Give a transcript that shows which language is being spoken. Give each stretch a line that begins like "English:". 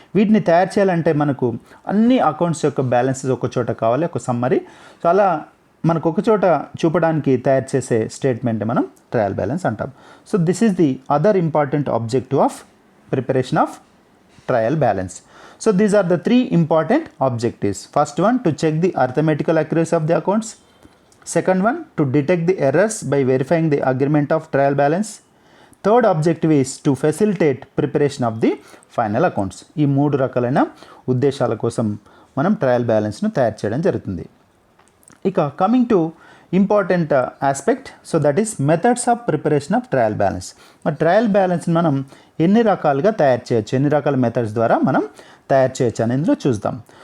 Telugu: వీటిని తయారు చేయాలంటే మనకు అన్ని అకౌంట్స్ యొక్క బ్యాలెన్సెస్ ఒక చోట కావాలి, ఒక సమ్మరీ. సో అలా మనకు ఒక చోట చూపడానికి తయారు చేసే స్టేట్మెంట్ మనం ట్రయల్ బ్యాలెన్స్ అంటాం.
English: So this is the other important objective of preparation of trial balance. So these are the three important objectives. First one, to check the arithmetical accuracy of the accounts. Second one, to detect the errors by verifying the agreement of trial balance. Third objective is to facilitate preparation of the final accounts.
Telugu: ఈ మూడు రకాలైన ఉద్దేశాల కోసం మనం trial బ్యాలెన్స్ను తయారు చేయడం జరుగుతుంది.
English: ఇక coming to important aspect, so that is methods of preparation of trial balance.
Telugu: మరి ట్రయల్ బ్యాలెన్స్ని మనం ఎన్ని రకాలుగా తయారు చేయొచ్చు, ఎన్ని రకాల మెథడ్స్ ద్వారా మనం తయారు చేయొచ్చు అని ఇందులో చూద్దాం.